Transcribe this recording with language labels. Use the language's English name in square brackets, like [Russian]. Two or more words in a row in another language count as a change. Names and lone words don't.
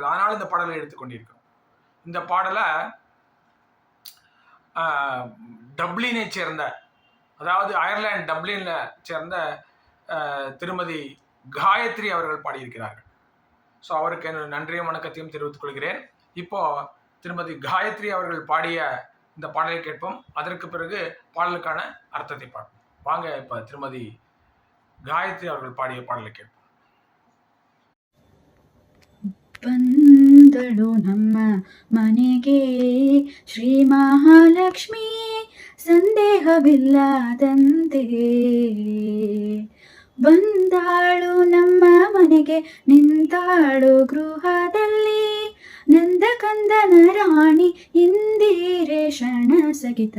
[Tamil] அதனால் இந்த பாடலை எடுத்துக்கொண்டிருக்கிறோம். இந்த பாடலை டப்ளினை சேர்ந்த, அதாவது அயர்லாந்து டப்ளினில் சேர்ந்த திருமதி காயத்ரி அவர்கள் பாடியிருக்கிறார்கள். ஸோ அவருக்கு என்னோட நன்றியும் வணக்கத்தையும் தெரிவித்துக் கொள்கிறேன். இப்போ திருமதி காயத்ரி அவர்கள் பாடிய இந்த பாடலை கேட்போம். அதற்கு பிறகு பாடலுக்கான அர்த்தத்தை பார்ப்போம். வாங்க இப்போ திருமதி காயத்ரி அவர்கள் பாடிய பாடலை கேட்போம். [Kannada] ಬಂದಳು ನಮ್ಮ ಮನೆಗೆ ಶ್ರೀ ಮಹಾಲಕ್ಷ್ಮಿ ಸಂದೇಹವಿಲ್ಲದಂತೆ. ಬಂದಾಳು ನಮ್ಮ ಮನೆಗೆ ನಿಂತಾಳು ಗೃಹದಲ್ಲಿ, ನಂದಕಂದನ ರಾಣಿ ಇಂದಿರೇಶನ ಸಹಿತ.